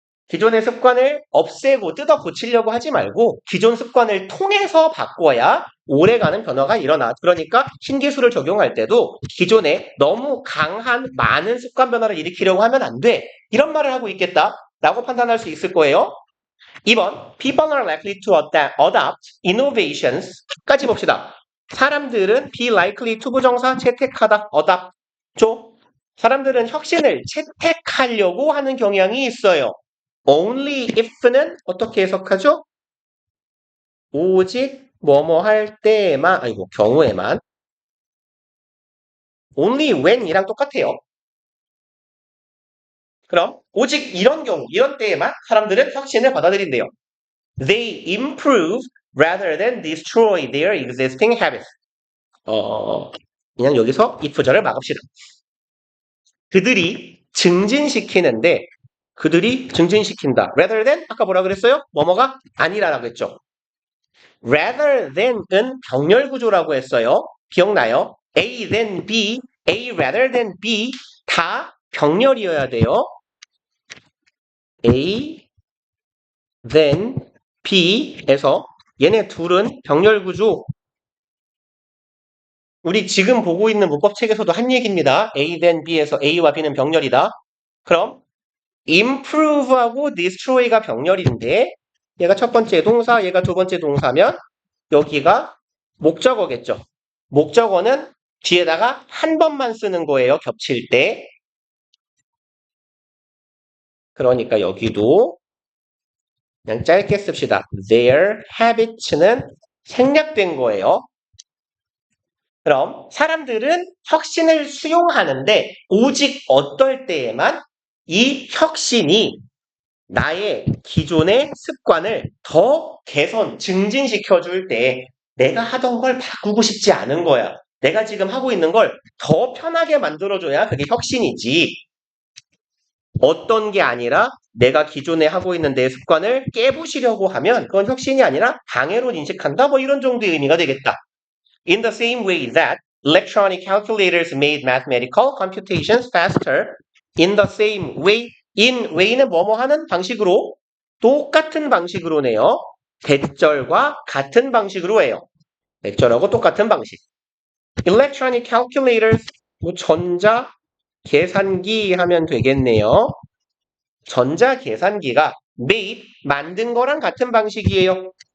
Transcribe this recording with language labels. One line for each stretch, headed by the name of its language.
Korean: 기존의 습관을 없애고 뜯어 고치려고 하지 말고 기존 습관을 통해서 바꿔야 오래가는 변화가 일어나. 그러니까 신기술을 적용할 때도 기존에 너무 강한 많은 습관 변화를 일으키려고 하면 안 돼. 이런 말을 하고 있겠다. 라고 판단할 수 있을 거예요.
English: 2번, people are likely to adopt innovations.
Korean: 까지 봅시다. 사람들은
English: be likely to
Korean: 부정사 채택하다, adopt. 죠? 사람들은 혁신을 채택하려고 하는 경향이 있어요. only if는 어떻게 해석하죠? 오직 뭐뭐 할 때만, 아이고, 경우에만. only when이랑 똑같아요. 그럼 오직 이런 경우, 이런 때에만 사람들은 혁신을 받아들인대요.
English: They improve rather than destroy their existing habits.
Korean: 그냥 여기서 if절을 막읍시다. 그들이 증진시키는데 그들이 증진시킨다. rather than 아까 뭐라 그랬어요? 뭐뭐가 아니라라고 했죠. rather than은 병렬 구조라고 했어요. 기억나요?
English: A then B, A rather than B
Korean: 다 병렬이어야 돼요. A then B에서 얘네 둘은 병렬 구조. 우리 지금 보고 있는 문법책에서도 한 얘기입니다. A then B에서 A와 B는 병렬이다. 그럼 improve하고 destroy가 병렬인데 얘가 첫 번째 동사, 얘가 두 번째 동사면 여기가 목적어겠죠. 목적어는 뒤에다가 한 번만 쓰는 거예요. 겹칠 때. 그러니까 여기도 그냥 짧게 씁시다.
English: Their habits
Korean: 는 생략된 거예요. 그럼 사람들은 혁신을 수용하는데 오직 어떨 때에만 이 혁신이 나의 기존의 습관을 더 개선, 증진시켜 줄 때 내가 하던 걸 바꾸고 싶지 않은 거야. 내가 지금 하고 있는 걸 더 편하게 만들어줘야 그게 혁신이지. 어떤 게 아니라 내가 기존에 하고 있는 내 습관을 깨부시려고 하면 그건 혁신이 아니라 방해로 인식한다. 뭐 이런 정도의 의미가 되겠다.
English: In the same way that electronic calculators made mathematical computations faster, in the same way, in way는
Korean: 뭐뭐 하는 방식으로 똑같은 방식으로네요. 대절과 같은 방식으로 해요. 대절하고 똑같은 방식.
English: Electronic calculators,
Korean: 뭐 전자 계산기 하면 되겠네요. 전자 계산기가 made, 만든 거랑 같은 방식이에요.